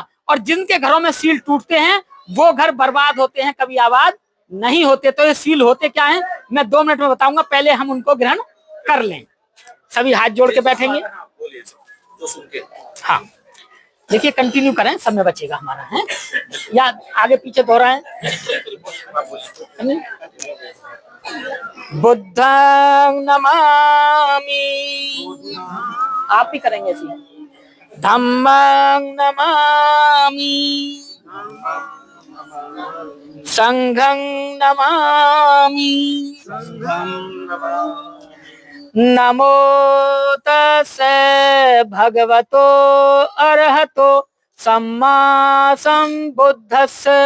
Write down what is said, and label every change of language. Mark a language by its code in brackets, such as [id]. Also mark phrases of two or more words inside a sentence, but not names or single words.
[hi] और जिनके घरों में सील टूटते हैं वो घर बर्बाद होते हैं, कभी आबाद नहीं होते। तो ये सील होते क्या हैं मैं 2 मिनट में बताऊंगा, पहले हम उनको ग्रहण कर लें। सभी हाथ जोड़ के बैठेंगे। हाँ देखिए, कंटिन्यू करें, समय बचेगा हमारा है, या आगे पीछे दोहराएं। [pi] बुद्धं नमामि, [hi] आप भी करेंगे ऐसे। [pi] धम्मं नमामि, संघं नमामि, नमो तस्से भगवतो अरहतो सम्मा संबुद्धस्से।